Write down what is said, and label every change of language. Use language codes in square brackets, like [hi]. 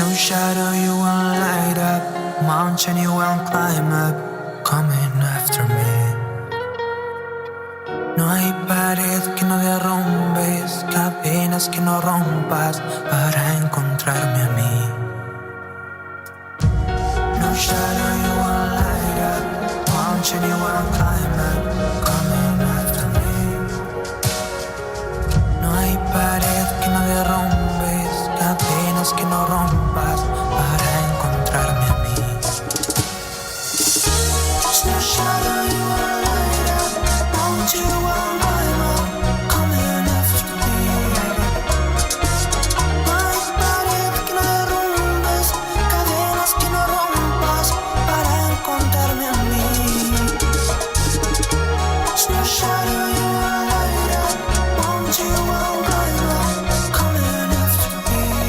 [en] Shadow you won't light up, mountain you won't climb up, coming after me. [es] No hay pared que no derrumbes, cadenas que no rompas para encontrarme a mí. [en] No shadow you won't light up, mountain you won't climb up, coming after me. [es] No hay pared que no derrumbes, cadenas que no rompas para encontrarme a mí. [en] No shadow you won't light up, mountain you won't climb up, coming after me. [es] No hay pared que no derrumbes, cadenas que no rompas para encontrarme a mí. [en] No shadow you won't light up, mountain you won't climb up, coming after me.